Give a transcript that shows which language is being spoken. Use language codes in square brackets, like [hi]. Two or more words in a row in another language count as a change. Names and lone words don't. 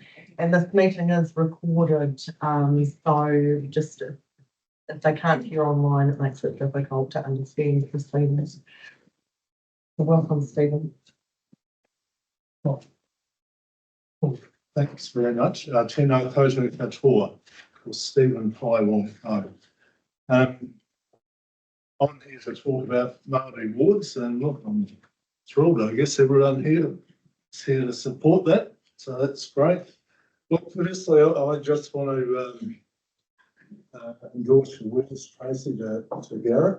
[en] And this meeting is recorded, so just if they can't hear online, it makes it difficult to understand the proceedings. So welcome, Stephen. Thanks very much. [mi] Tēnā koutou katoa, [en] or Stephen Whaiwong. I'm here to talk about Māori wards, and look, I'm thrilled. I guess everyone here is here to support that, so that's great. Look, firstly, I just want to endorse your words, Tracy, to Garrett.